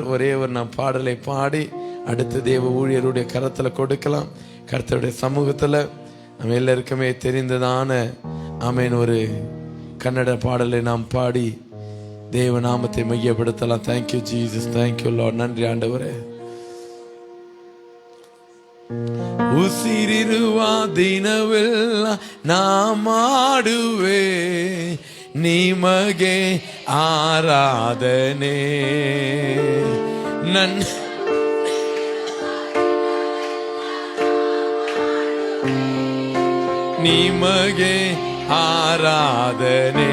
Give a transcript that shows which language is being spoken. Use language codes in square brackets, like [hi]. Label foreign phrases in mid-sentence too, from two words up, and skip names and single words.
[ta] ஒரே ஒரு நாம் பாடலை பாடி அடுத்த தேவ ஊழியருடைய கரத்தில் கொடுக்கலாம். கர்த்தருடைய சமூகத்தில் நம்ம எல்லாருக்குமே தெரிந்ததான ஆமென் ஒரு கன்னட பாடலை நாம் பாடி தேவ நாமத்தை மையப்படுத்தலாம். [en] Thank you Jesus, thank you Lord. [ta] நன்றி ஆண்டவரே. [kn] ಉಸಿರಿರುವ ದಿನವೆಲ್ಲ ನಾ ಮಾಡುವೆ ನಿಮಗೆ ಆರಾಧನೆ. ನನ್ನ ನಿಮಗೆ ಆರಾಧನೆ.